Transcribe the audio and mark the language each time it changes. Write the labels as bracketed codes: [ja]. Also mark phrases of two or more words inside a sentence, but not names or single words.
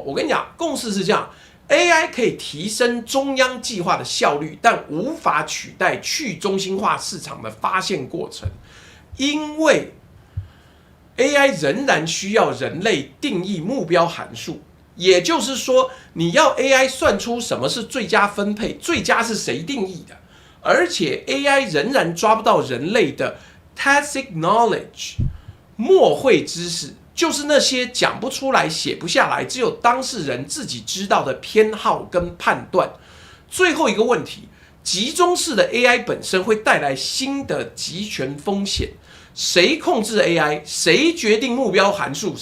[zh] 我跟你講，共識是這樣。AI 可以提升中央計劃的效率，但無法取代去中心化市場的發現過程，因為 AI 仍然需要人類定義目標函數，也就是說，你要 AI 算出什麼是最佳分配，最佳是誰定義的？而且 AI 仍然抓不到人類的 [en] tacit knowledge [zh] 默會知識，就是那些講不出來、寫不下來，只有當事人自己知道的偏好跟判斷。最後一個問題，集中式的 AI 本身會帶來新的集權風險。誰控制 AI？ 誰決定目標函數？